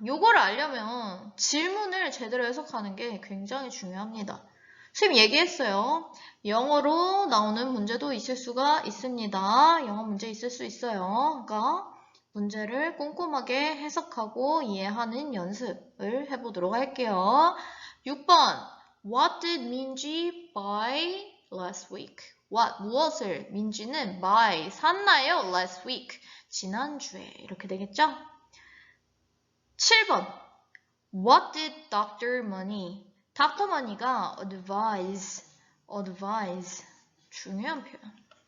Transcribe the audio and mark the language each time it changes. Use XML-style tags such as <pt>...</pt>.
<ko>요거를 알려면 질문을 제대로 해석하는 게 굉장히 중요합니다. 선생님 얘기했어요. 영어로 나오는 문제도 있을 수가 있습니다. 영어 문제 있을 수 있어요. 그러니까 문제를 꼼꼼하게 해석하고 이해하는 연습을 해보도록 할게요. 6번.</ko> <en>What did 민지 buy last week?</en> <ko>무엇을 민지는 buy 샀나요?</ko> <en>last week.</en> <ko>지난주에 이렇게 되겠죠?</ko> <en>7번. What did Dr. Money? Dr.</en> <ko>Money가 advise. 중요한 표현.</ko>